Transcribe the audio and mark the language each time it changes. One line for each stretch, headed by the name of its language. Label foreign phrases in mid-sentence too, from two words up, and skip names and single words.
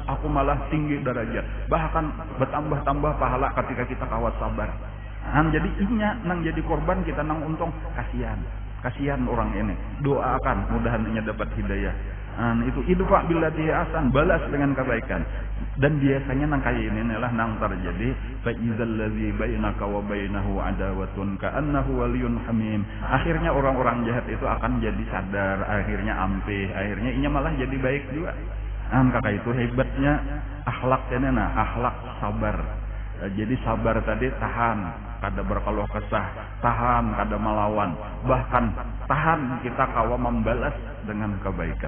Banjar: Aku malah tinggi derajat. Bahkan bertambah-tambah pahala ketika kita kawat sabar. Jadi inya nang jadi korban, kita nang untung. Kasihan orang ini. Doakan mudahan inya dapat hidayah. Itu
Arabic: ادفع بالتي أحسن,
Banjar: balas dengan kebaikan. Dan biasanya nang kayak ini lah nang terjadi
Arabic: فإذا الذي بينك وبينه عداوة كأنه ولي حميم.
Banjar: Akhirnya orang-orang jahat itu akan jadi sadar, akhirnya ampih, akhirnya inya malah jadi baik juga. Kakak itu hebatnya akhlak ini akhlak sabar. Jadi sabar tadi tahan, kada berkeluh kesah, tahan kada melawan, bahkan tahan kita kawa membalas dengan kebaikan.